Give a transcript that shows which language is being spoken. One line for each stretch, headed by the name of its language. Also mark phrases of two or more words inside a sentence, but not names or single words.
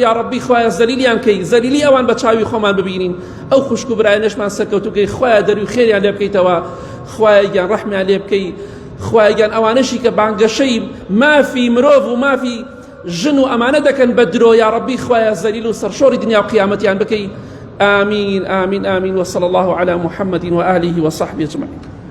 Arabic: یا ربی
Central Kurdish: خوایە زەلیلیان کەی زەلیلی ئەوان بە چاوی خۆمان ببینین ئەو خوشک و برایەنەشمان سەرکەوتوکەی خوایە دەروی خێریان لێ بکەیتەوە. خوایە گیان ڕەحمیان لێ بکەی. خوایە گیان ئەوانەشی کە بانگەشەی مافی مرۆڤ و مافی ژن و ئەمانە دەکەن بە درۆ
Arabic: یا ربی
Central Kurdish: خوایە زەلیل و سەرشۆڕی دنیا و قیامەتیان بکەی.
Arabic: آمين آمين آمين وصلى الله على محمد وآله وصحبه أجمعين.